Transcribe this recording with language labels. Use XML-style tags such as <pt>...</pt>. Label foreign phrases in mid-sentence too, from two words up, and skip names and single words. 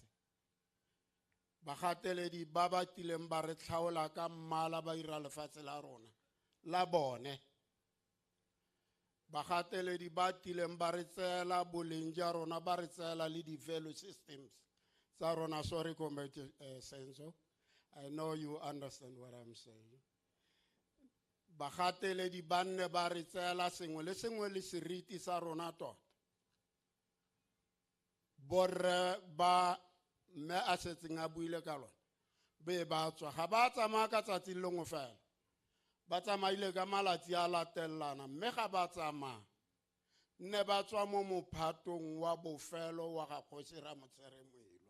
<tn>Bagateledi ba ba tileng ba re tlhaola ka mmala ba ira lefatshe la rona la bone. Bagateledi ba tileng ba re tseela boleng ja rona ba re tseela le di-</tn> <en>value systems</en> <tn>tsa rona.</tn> <en>Sorry comrade Senzo, I know you understand what I'm saying.</en> <tn>Bagateledi ba nne ba re tseela sengwe le seriti sa rona tota. Borre ba mme a setseng a buile ka lona be ba tswa ga ba tsamaya ka tsatsi le lengwe fela ba tsamaile ka malatsi a latelana mme ga ba tsamaya nne ba tswa mo mophatong wa bofelo wa ga Kgosi Ramotseremoilwa.</tn>